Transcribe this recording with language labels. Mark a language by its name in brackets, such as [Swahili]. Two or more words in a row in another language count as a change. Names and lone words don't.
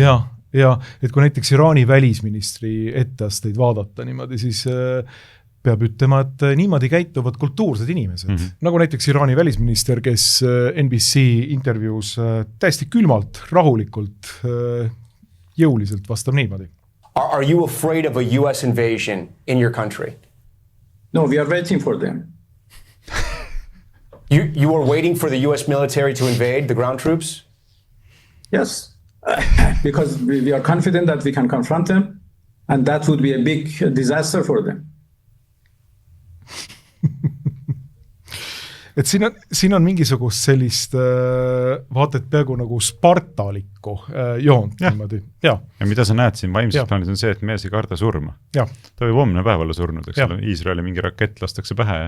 [Estonian] Ja, et kui näiteks Iraani välisministri etteasteid vaadata niimoodi, siis peab ütlema, et niimoodi käituvad kultuursed inimesed. Nagu näiteks Iraani välisminister, kes NBC intervjuus täiesti külmalt, rahulikult, jõuliselt vastab niimoodi. [English] Are you afraid of a US invasion in your country? No, we are waiting for them. You are waiting for the US military to invade the ground troops? Yes, because we are confident that we can confront them, and that would be a big disaster for them. [Estonian] Et siin on mingisugust sellist vaatet peaaegu nagu spartalikku joont. Ja mida sa näed siin vaimses plaanis on see, et mees ei karda surma. Ta võib homne päev olla surnud, eks ole, Iisraeli mingi rakett lastakse pähe.